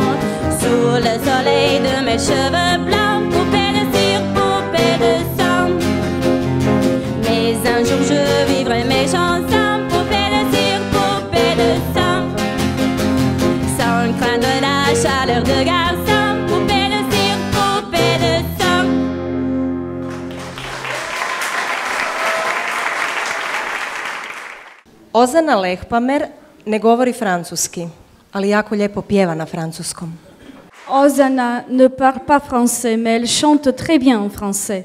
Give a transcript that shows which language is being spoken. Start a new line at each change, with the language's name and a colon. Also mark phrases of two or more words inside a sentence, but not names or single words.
French: Sous le soleil de mes cheveux blancs, poupée de cire, poupée de sang. Mais un jour je vivrai mes chansons, poupée de cire, poupée de sang. Sans craindre la chaleur de garçon.
Croatian: Ozana Lehpamer ne govori francuski, ali jako lijepo pjeva na francuskom.
French: Ozana ne parle pas français, mais elle chante très bien en français.